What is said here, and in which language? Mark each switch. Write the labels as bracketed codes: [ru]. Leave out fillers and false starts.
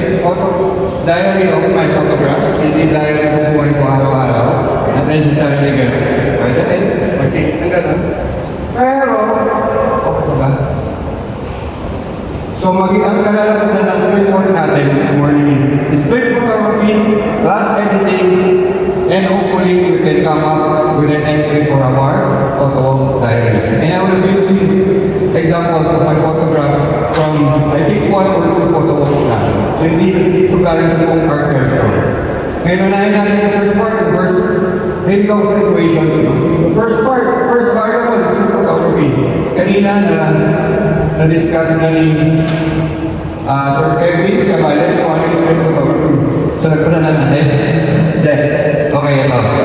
[en] Photo diary of my photographs. [tl] Hindi diary ng buhay ko araw-araw. [en] Not necessarily [tl] gano'n. Pwede rin. Kasi ang gano'n. Pero, okay ba? So ang kalalabasan ng report natin [en] this morning is street photography, class editing, and hopefully we can come up with an entry for our photo diary. And I will be using examples of my photograph from, I think, 1 or 2 photo walks na. [tl] So hindi ito galing sa buong partner ko. Ngayon unahin natin yung first part, [en] the first breakdown equation. The first variable is street photography. [tl] Kanina na-discuss na ni Dr. Kevin Cabales kung ano yung street photography. So nagpasa na natin. Okay, ito.